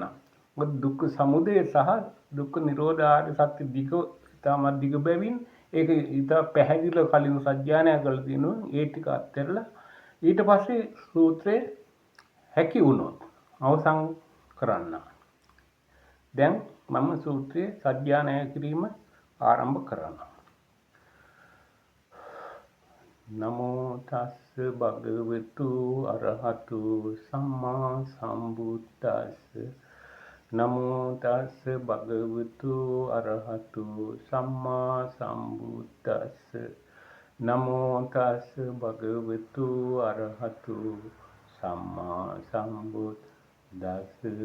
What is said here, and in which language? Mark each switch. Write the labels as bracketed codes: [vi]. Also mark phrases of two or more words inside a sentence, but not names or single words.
[si] මොකද දුක්ඛ සමුදය සහ දුක්ඛ නිරෝධ ආර්ය සත්‍ය ඉතාමත් දිග බැවින් ඒක ඉතා පැහැදිලිව කලින් සජ්ජායනා කරලා තියෙනවා. ඒ ටික අත්හැරලා ඊට පස්සේ සූත්‍රයේ හැකි වුණොත් අවසන් කරන්න. දැන් මම සූත්‍රයේ සජ්ජායනා කිරීම ආරම්භ කරනවා. [pi] නමෝ තස්ස භගවතු අරහතු සම්මා සම්බුද්දස්ස නමෝ තස්ස භගවතු අරහතු සම්මා සම්බුද්දස්ස නමෝ තස්ස භගවතු අරහතු සම්මා සම්බුද්දස්ස